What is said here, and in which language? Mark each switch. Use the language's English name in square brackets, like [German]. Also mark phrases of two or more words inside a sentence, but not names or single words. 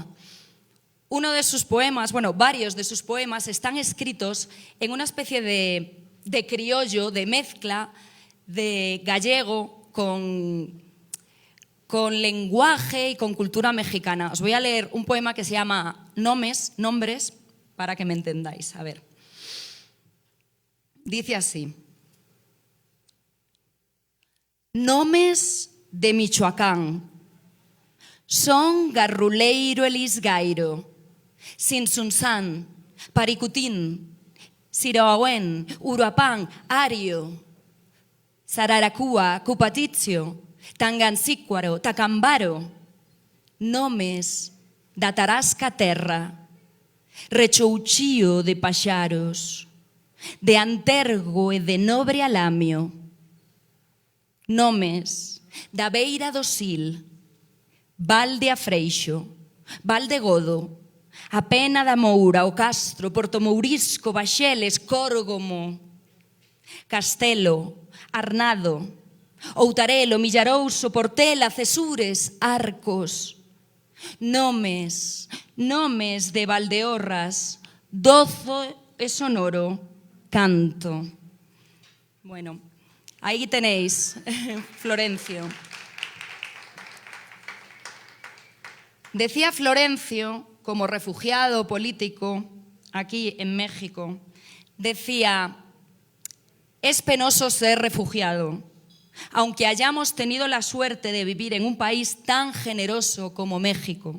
[Spanish] Uno de sus poemas, bueno, varios de sus poemas están escritos en una especie de criollo, de mezcla de gallego con lenguaje y con cultura mexicana. Os voy a leer un poema que se llama Nombres, para que me entendáis. A ver. Dice así. [Galician] Nomes de Michoacán son Garruleiro Elisgairo, Sinsunzán, Paricutín, Siroahuen, Uruapán, Ario, Sararacúa, Cupatizio, Tangancícuaro, Tacambaro, nomes da Tarasca terra, Rechouchío de paxaros, de Antergo e de Nobre Alamio, nomes da Beira do Sil, Val de Afreixo, Val de Godo, a Pena da Moura, o Castro, Portomourisco, Baxeles, Córgomo, Castelo, Arnado, Outarelo, Millarouso, Portela, Cesures, Arcos, nomes de Valdeorras, Dozo e Sonoro, Canto. [Spanish] Bueno, ahí tenéis Florencio. Decía Florencio, como refugiado político aquí en México, decía, es penoso ser refugiado, aunque hayamos tenido la suerte de vivir en un país tan generoso como México.